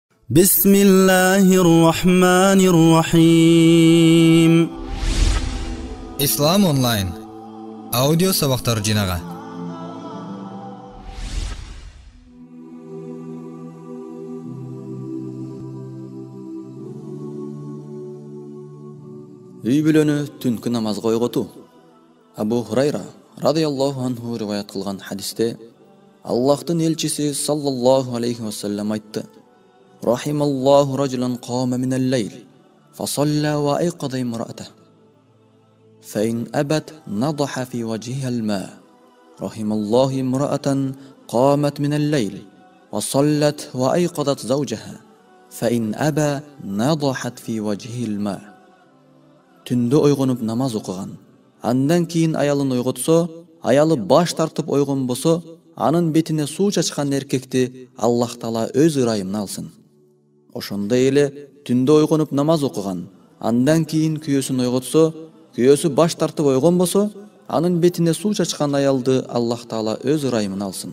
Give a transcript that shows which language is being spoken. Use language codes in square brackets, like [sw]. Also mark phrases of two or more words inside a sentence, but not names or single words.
[ar] بسم الله الرحمن الرحيم. [ky] Ислам онлайн аудио сабактар жинага. Үй бүлөнү түнкү намазга ойготуу. Абу Хурайра [ar] رضي الله عنه [ky] риваят кылган хадисте Аллахтын элчиси [ar] صلى الله عليه وسلم [ky] айтты: [ar] رحم الله رجلا قام من الليل, فصلى وأيقظ امرأته. فإن أبت نضح في وجهها الماء. رحم الله امرأة قامت من الليل وصلت وأيقظت زوجها فإن أبى نضحت في وجهه الماء. [ky] Түндө ойгонуп намаз окуган, андан кийин аялын ойготсо, аялы баш тартып ойгонбосо, анын бетине суу чачкан эркекти Аллах Таала өз ырайымына алсын. Ошондой эле түндө ойгонуп намаз окуган, андан кийин күйөөсүн ойготсо, күйөөсү баш тартып ойгонбосо, анын бетине суу чачкан аялды Аллах Таала өз ырайымына алсын.